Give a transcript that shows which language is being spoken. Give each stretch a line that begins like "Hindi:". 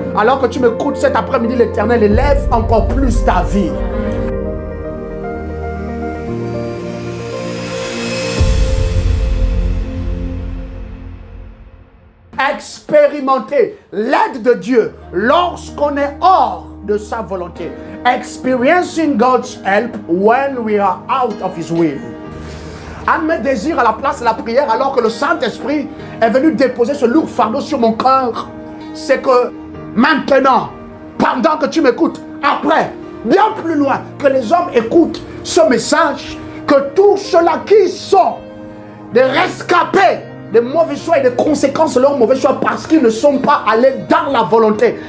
French: Alors que tu m'écoutes cet après-midi, l'Éternel élève encore plus ta vie. Expérimenter l'aide de Dieu lorsqu'on est hors de sa volonté.
English: Experiencing God's help when we are out of His will.
French: Un de mes désirs à la place de la prière, alors que le Saint-Esprit est venu déposer ce lourd fardeau sur mon cœur, c'est que maintenant, pendant que tu m'écoutes, après, bien plus loin, que les hommes écoutent ce message, que tous ceux-là qui sont des rescapés des mauvais choix et des conséquences de leurs mauvais choix parce qu'ils ne sont pas allés dans la volonté.